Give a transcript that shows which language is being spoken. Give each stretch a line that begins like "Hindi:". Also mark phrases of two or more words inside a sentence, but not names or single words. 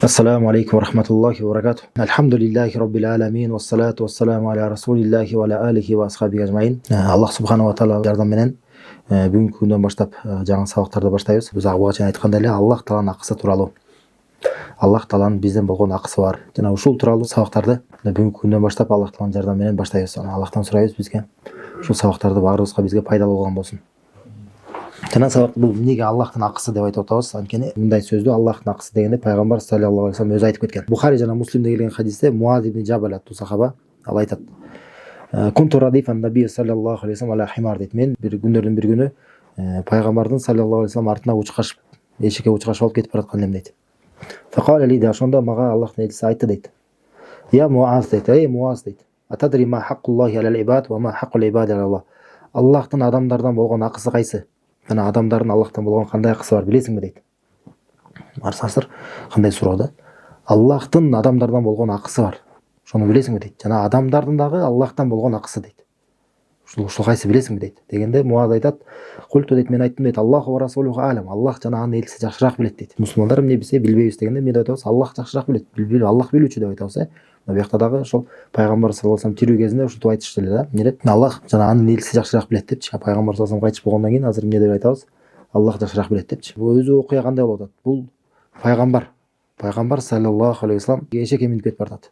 Arabic: السلام عليكم ورحمة الله وبركاته. الحمد لله رب العالمين والصلاة والسلام على رسول الله وعلى آله وأصحابه أجمعين.
Kyrgyz: Аллах
Arabic: سبحانه وتعالى
Kyrgyz: жардам менен бүгүнкү күндөн баштап жаңы сабактарды баштайбыз. Биз буга чейин айткандай эле Аллах тааланын акысы тууралуу. Аллах тааланын бизден болгон акысы бар. Жана ушул тууралуу сабактарды бүгүнкү күндөн баштап Аллах тааланын жардамы менен баштайбыз. Аллахтан сурайбыз бизге ушул сабактарды баарыбызга бизге пайдалуу болгон болсун. Жана сабак бул эмнеге Аллахтын акысы деп айтып атабыз? Анткени мындай сөздү Аллахтын акысы дегенде пайгамбар
Arabic: صلى الله عليه وسلم
Kyrgyz: өзү айтып кеткен. Бухари жана Муслимде келген хадисте Муаз ибн Жабал аттуу сахаба ал айтат.
Arabic: كنت رديف النبي صلى الله عليه وسلم على حمار дейт.
Kyrgyz: Мен бир күндөрдүн бир күнү пайгамбардын
Arabic: صلى الله عليه وسلم
Kyrgyz: артына учкашып, эшикке учкашып алып кетип бараткан элем дейт.
Arabic: فقال لي
Kyrgyz: ошондо мага Аллахтын элчиси айтты дейт. Я Муаз дейт. Эй Муаз дейт.
Arabic: أتدري ما حق الله على العباد وما حق العباد على الله.
Kyrgyz: Аллахтын адамдардан болгон акысы кайсы? Жана адамдардын Аллахтан болгон кандай акысы бар билесиңби дейт. Арсасыр кандай суроо да? Аллахтын адамдардан болгон акысы бар. Ошону билесиңби дейт. Жана адамдардын дагы Аллахтан болгон акысы дейт. Ушул кайсы билесиңби дейт. Дегенде Муаз айтат, культу дейт, мен айттым дейт,
Arabic: الله ورسوله أعلم.
Kyrgyz: Аллах жана анын элчиси жакшыраак билет дейт. Мусулмандар эмне билсе билбейбиз дегенде мен деп атабыз, Аллах жакшыраак билет. Билбей Аллах билүүчү деп айтабыз, Мына бuyakta дагы ошол пайгамбар
Arabic: صلى الله عليه وسلم
Kyrgyz: тирүү кезинде ушинтип айтышты эле да. Эмне деп? Аллах жана анын элчиси жакшыраак билет депчи. Пайгамбар
Arabic: صلى الله عليه وسلم
Kyrgyz: кайтыш болгондон кийин азыр эмне деп айтабыз? Аллах жакшыраак билет депчи. Бул өзү окуя кандай болуп атат? Бул пайгамбар
Arabic: صلى الله عليه وسلم
Kyrgyz: эшекке минип кетип баратат.